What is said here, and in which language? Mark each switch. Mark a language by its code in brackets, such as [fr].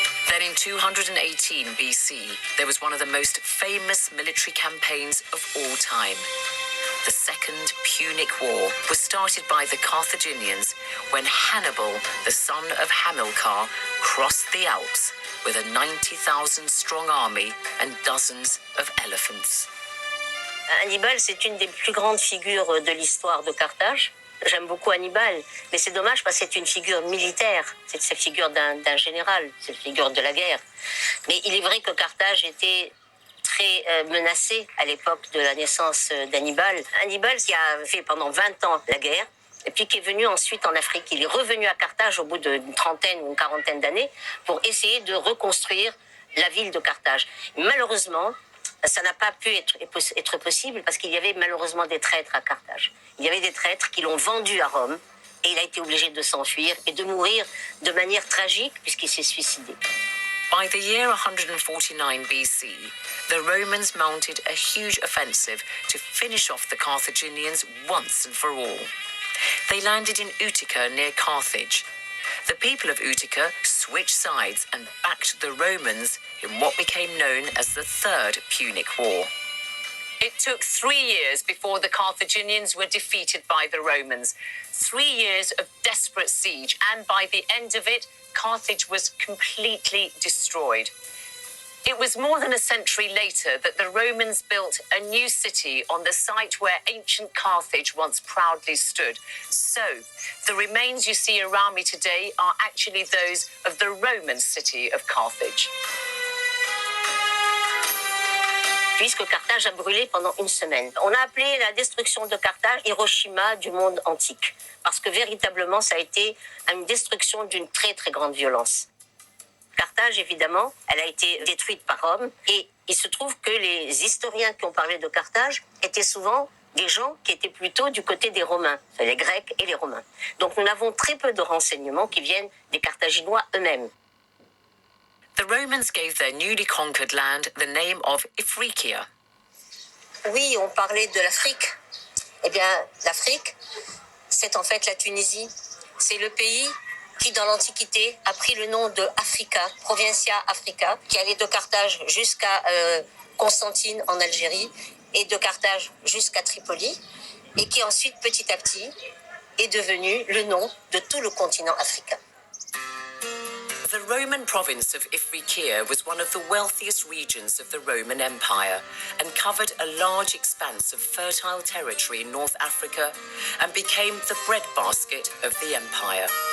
[en] Then in 218 BC, there was one of the most famous military campaigns of all time. The Second Punic War was started by the Carthaginians when Hannibal, the son of Hamilcar, crossed the Alps with a 90,000-strong army and dozens of elephants. [fr] Hannibal, c'est une des plus grandes figures de l'histoire de Carthage. J'aime beaucoup Hannibal, mais c'est dommage parce que c'est une figure militaire. C'est la figure d'un général, c'est la figure de la guerre. Mais il est vrai que Carthage était très menacée à l'époque de la naissance d'Hannibal. Hannibal qui a fait pendant 20 ans la guerre, et puis qui est venu ensuite en Afrique. Il est revenu à Carthage au bout d'une trentaine ou une quarantaine d'années pour essayer de reconstruire la ville de Carthage. Malheureusement, ça n'a pas pu être possible parce qu'il y avait malheureusement des traîtres à Carthage. Il y avait des traîtres qui l'ont vendu à Rome et il a été obligé de s'enfuir et de mourir de manière tragique puisqu'il s'est suicidé. [en] By the year 149 BC, the Romans mounted a huge offensive to finish off the Carthaginians once and for all. They landed in Utica near Carthage. The people of Utica switched sides and backed the Romans in what became known as the Third Punic War. It took 3 years before the Carthaginians were defeated by the Romans. 3 years of desperate siege, and by the end of it, Carthage was completely destroyed. It was more than a century later that the Romans built a new city on the site where ancient Carthage once proudly stood. So, the remains you see around me today are actually those of the Roman city of Carthage. [fr] puisque Carthage a brûlé pendant une semaine. On a appelé la destruction de Carthage Hiroshima du monde antique, parce que véritablement, ça a été une destruction d'une très très grande violence. Carthage, évidemment, elle a été détruite par Rome, et il se trouve que les historiens qui ont parlé de Carthage étaient souvent des gens qui étaient plutôt du côté des Romains, les Grecs et les Romains. Donc nous avons très peu de renseignements qui viennent des Carthaginois eux-mêmes. [en] The Romans gave their newly conquered land the name of Ifriqiya. [fr] Oui, on parlait de l'Afrique. Eh bien, l'Afrique, c'est en fait la Tunisie. C'est le pays qui, dans l'Antiquité, a pris le nom de Africa, Provincia Africa, qui allait de Carthage jusqu'à Constantine en Algérie et de Carthage jusqu'à Tripoli, et qui ensuite, petit à petit, est devenu le nom de tout le continent africain. [en] The Roman province of Ifriqiya was one of the wealthiest regions of the Roman Empire and covered a large expanse of fertile territory in North Africa and became the breadbasket of the empire.